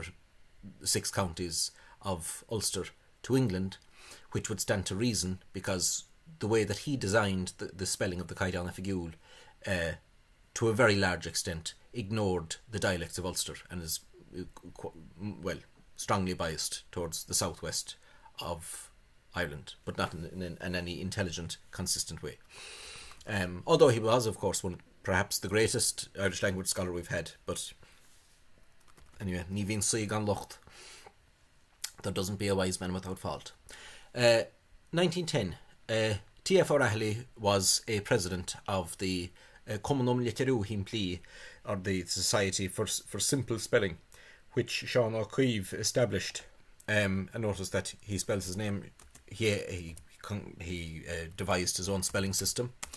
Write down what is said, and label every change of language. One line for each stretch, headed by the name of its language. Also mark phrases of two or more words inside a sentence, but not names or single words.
English: 6 counties of Ulster to England, which would stand to reason because the way that he designed the spelling of the Gcaighdeán Oifigiúil to a very large extent ignored the dialects of Ulster and is strongly biased towards the southwest of Ireland, but not in any intelligent, consistent way. Although he was, of course, perhaps the greatest Irish language scholar we've had, but anyway,
Irish: ní bhíonn saoi gan locht.
English: There doesn't be a wise man without fault. 1910, T.F. O'Reilly was a president of the mbliadhain, or the Society for Simple Spelling, which Sean O'Keefe established. And notice that he spells his name. He devised his own spelling system.